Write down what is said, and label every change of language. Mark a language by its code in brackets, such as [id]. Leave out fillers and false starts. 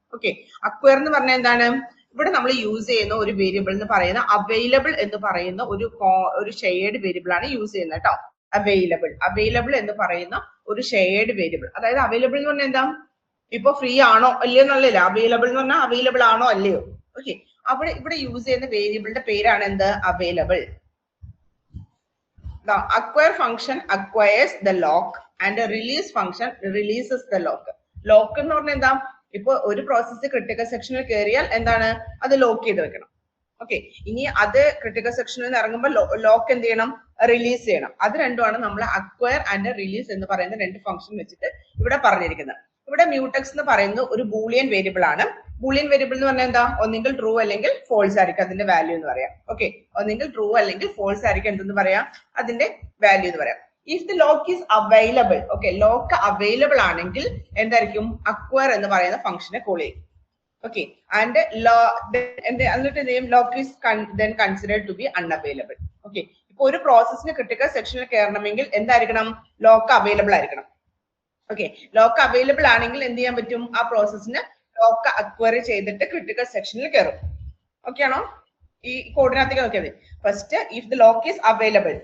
[ml] Okay, acquire എന്ന് പറഞ്ഞാൽ എന്താണ്? ഇവിടെ നമ്മൾ യൂസ് ചെയ്യുന്ന ഒരു വേരിയബിൾ എന്ന് പറയുന്ന അവൈലബിൾ എന്ന് പറയുന്ന ഒരു ഷെയർഡ് വേരിയബിൾ ആണ് യൂസ് ചെയ്യുന്നത് കേട്ടോ. അവൈലബിൾ എന്ന് പറയുന്ന ഒരു ഷെയർഡ് വേരിയബിൾ. അതായത് അവൈലബിൾ എന്ന് പറഞ്ഞാൽ എന്താ? ഇപ്പൊ ഫ്രീ ആണോ അല്ലയോ എന്നുള്ളതില്ല. അവൈലബിൾ എന്ന് പറഞ്ഞാൽ അവൈലബിൾ ആണോ അല്ലയോ. ഓക്കെ, ഇവിടെ യൂസ് ചെയ്യുന്ന വേരിയബിളിന്റെ പേരാണ് എന്ത്? Available. [en] The acquire function acquires the lock and the release function releases the lock. [ml] Lock എന്ന് പറഞ്ഞാൽ എന്താ? ഇപ്പൊ ഒരു പ്രോസസ്സ് ക്രിട്ടിക്കൽ സെക്ഷനിൽ കയറിയാൽ എന്താണ്? അത് ലോക്ക് ചെയ്ത് വെക്കണം. ഓക്കെ, ഇനി അത് ക്രിട്ടിക്കൽ സെക്ഷനിൽ നിന്ന് ഇറങ്ങുമ്പോൾ ലോക്ക് എന്ത് ചെയ്യണം? റിലീസ് ചെയ്യണം. അത് രണ്ടുമാണ് നമ്മൾ അക്വയർ ആൻഡ് റിലീസ് എന്ന് പറയുന്ന 2 ഫംഗ്ഷൻ വെച്ചിട്ട് ഇവിടെ പറഞ്ഞിരിക്കുന്നത്. ഇവിടെ മ്യൂട്ടക്സ് എന്ന് പറയുന്നത് ഒരു ബൂളിയൻ വേരിയബിൾ ആണ്. ബൂളിയൻ വേരിയബിൾ എന്ന് പറഞ്ഞാൽ എന്താ? ഒന്നെങ്കിൽ ട്രൂ അല്ലെങ്കിൽ ഫോൾസ് ആയിരിക്കും അതിന്റെ വാല്യൂ എന്ന് പറയാം. ഓക്കെ, ഒന്നെങ്കിൽ ട്രൂ അല്ലെങ്കിൽ ഫോൾസ് ആയിരിക്കും എന്തെന്ന് പറയാം? അതിന്റെ വാല്യൂ എന്ന് പറയാം. [en] if the lock is available, [ml] okay, lock available ആണെങ്കിൽ എന്തായിരിക്കും? അക്വയർ എന്ന് പറയുന്ന ഫംഗ്ഷനെ കോൾ ചെയ്യും. [en] Okay, and [ml] എന്നിട്ട് എന്ത് ചെയ്യും, [en] Lock is then considered to be unavailable. [ml] Okay, ഇപ്പൊ ഒരു പ്രോസസ്സിന് ക്രിട്ടിക്കൽ സെക്ഷനിൽ കയറണമെങ്കിൽ എന്തായിരിക്കണം, ലോക്ക് അവൈലബിൾ ആയിരിക്കണം. ഓക്കെ, ലോക്ക് അവൈലബിൾ ആണെങ്കിൽ എന്ത് ചെയ്യാൻ പറ്റും, ആ പ്രോസസ്സിന് ലോക്ക് അക്വയർ ചെയ്തിട്ട് ക്രിട്ടിക്കൽ സെക്ഷനിൽ കയറും. ഓക്കെ ആണോ? ഈ കോഡിനകത്തേക്ക് നോക്കിയത് [en] First if the lock is available.